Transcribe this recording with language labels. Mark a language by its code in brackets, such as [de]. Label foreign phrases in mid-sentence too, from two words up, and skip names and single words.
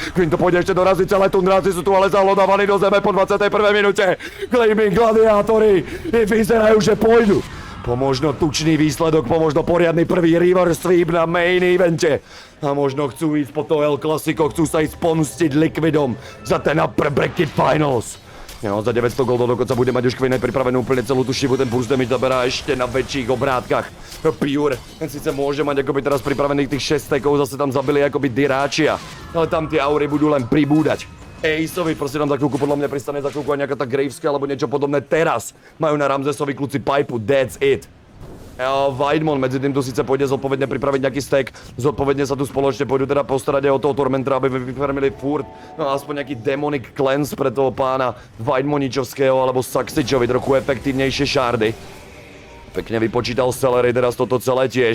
[sk] Quinn to pôjde ešte doraziť, celé Tundráci sú tu ale zalodávaní do zeme po 21. minúte. Gleaming gladiátori vyzerajú, že pôjdu. Pomožno tučný výsledok, pomožno poriadny prvý [en] reverse sweep [sk] na [en] main evente. [sk] A možno chcú ísť po to El Clasico, chcú sa ísť pomstiť Liquidom za ten [en] upper bracket finals. [sk] No, za 900 goldov dokonca bude mať už Quinn pripravenú úplne celú tú šivu, ten [en] burst damage [sk] zaberá ešte na väčších obrátkach. Pure, ten síce môže mať akoby teraz pripravených tých 6 stackov, zase tam zabili akoby Diračia, ale tam tie aury budú len pribúdať. Aceovi proste tam za chvíľku, podľa mňa pristane za chvíľku aj nejaká tá Graveská alebo niečo podobné teraz. Majú na Ramzesovi kluci pipu, [en] that's it. [sk] Vajdmon medzi tým tu síce pôjde zodpovedne pripraviť nejaký stack, zodpovedne sa tu spoločne pôjdu teda postarať aj o toho Tormentra, aby vyfarmili furt, no aspoň nejaký demonic cleanse pre toho pána Vajdmoničovského alebo Saxičovi, trochu efektívnejšie šardy. Pekne vypočítal Celery teraz toto celé tiež.